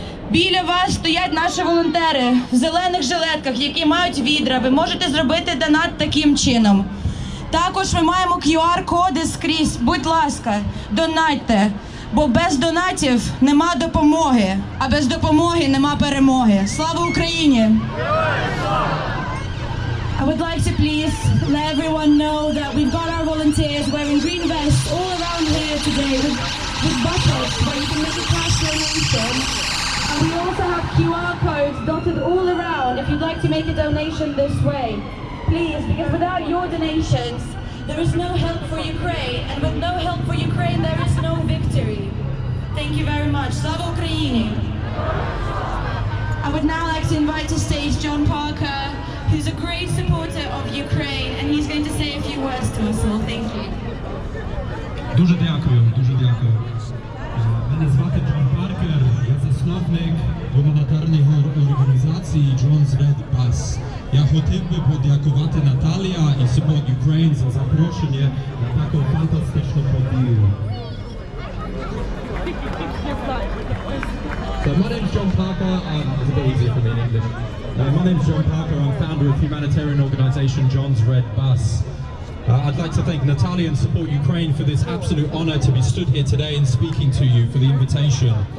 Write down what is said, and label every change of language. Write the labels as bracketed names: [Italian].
[Ukrainian] Біля вас стоять наші волонтери в зелених жилетках, які мають відра. Ви можете зробити донат таким чином. Також ми маємо QR-коди скрізь. Будь ласка, донатьте, бо без донатів нема допомоги, а без допомоги нема перемоги. Слава Україні! [English] I would like to please let everyone know that we've got our volunteers wearing green vests all around here today with buckets where you can make a cash donation. And we also have QR codes dotted all around if you'd like to make a donation this way. Please, because without your donations, there is no help for Ukraine. And with no help for Ukraine, there is no victory. Thank you very much. Slava Ukraini! I would now like to invite to stage John Parker, who's a great supporter of Ukraine, and he's going to say a few words to us all. Thank you. [Ukrainian] Дуже дякую, дуже дякую. Мене звати Джон Паркер, я засновник гуманітарної організації John's Red Bus. Я хотів би подякувати Наталія і Support Ukraine за запрошення на таку фантастичну подію. [English] So my name's John Parker, it's a bit easier for me in English. My name's John Parker, I'm founder of humanitarian organisation John's Red Bus. I'd like to thank Natalia and Support Ukraine for this absolute honour to be stood here today and speaking to you, for the invitation.